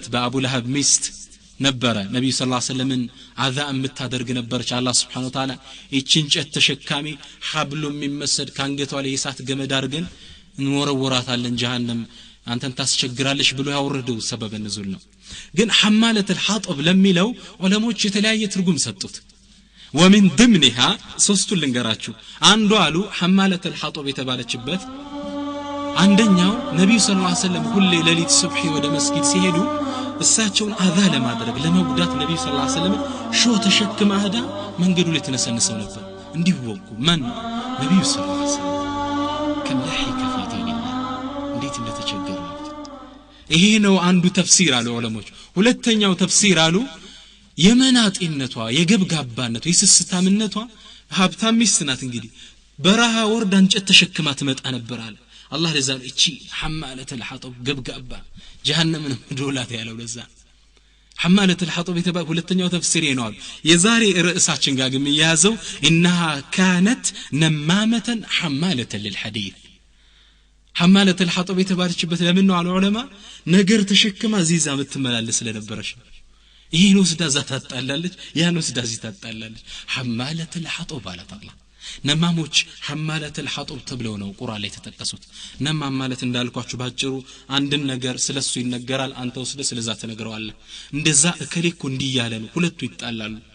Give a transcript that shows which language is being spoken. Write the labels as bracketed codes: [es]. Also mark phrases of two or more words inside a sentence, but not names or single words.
[am] በአቡ ለሀብ ሚስት ነበረ ነብዩ [ar] صلى الله عليه وسلم [am] አዛ የምታደርግ ነበርች አላህ [ar] سبحانه وتعالى [am] እቺን እንጨት ተሸካሚ ሐብሉ የሚመስል ካንገቷ ላይ እሳት ገመድ አድርገን እንወረወራታለን ጀሃነም አንተን ታስቸግራለሽ ብሎ ያወረደው [ar] سبب النزول [am] ነው ግን [ar] حمالة الحطب [am] ለሚለው ዑለሞች የተለያየ ትርጉም ሰጡት [ar] ومن ضمنها [am] ሶስቱ ልንገራችሁ አንዱ አሉ [ar] حمالة الحطب [am] የተባለችበት አንደኛው ነብዩ [ar] صلى الله عليه وسلم [am] ሁሌ ሌሊት ሱብሂ ወደ መስጊድ ሲሄዱ እሳቸውን አዛ ለማድረግ ለመጉዳት ነብዩ [ar] صلى الله عليه وسلم [am] ሾህ ተሸክማ ሄዳ መንገዱ ላይ ተነሰነሰው ነበር እንዲወቁ ማን ነብዩ [ar] صلى الله عليه وسلم [am] ከለሂከ [ar] في دين الله [am] እንዴት እንደተቸገሩ ይሄ ነው አንዱ ተፍሲር አሉ ዑለሞች ሁለተኛው ተፍሲር አሉ የመናጢነቷ የገብጋባነቷ የስስታምነቷ ሀብታም ሚስት ናት እንግዲህ በረሃ ወርዳ እንጨት ተሸክማ ትመጣ ነበር አለ አላህ ለዛ እቺ [ar] حمالة الحطب [am] ገብጋባ ጀሃነምን ዶላት ያለው ለዛ [ar] حمالة الحطب [am] የተባለ ሁለተኛው ተፍሲር ነው አሉ የዛሬ ርዕሳችን ጋር ግን ያዘው [ar] انها كانت نمامه حماله للحديث حمالة الحطب [am] የተባለችበት ለምን ነው አሉ ዑለማ ነገር ተሸክማ ዚዛ ምትመላለስ ስለነበረች ይሄን ወስዳ ዛታጣላለች ያን ወስዳ ዚታጣላለች [ar] حمالة الحطب [am] አላት አላህ ነማሞች [ar] حمالة الحطب [am] ተብለው ነው ቁርአን ላይ ተጠቀሱት ነማም ማለት እንዳልኳችሁ ባጭሩ አንድን ነገር ስለሱ ይነገራል አንተ ወስደ ስለዛ ተነግረዋለህ እንደዛ እከሌኩ እንዲያለ ነው ሁለቱ ይጣላሉ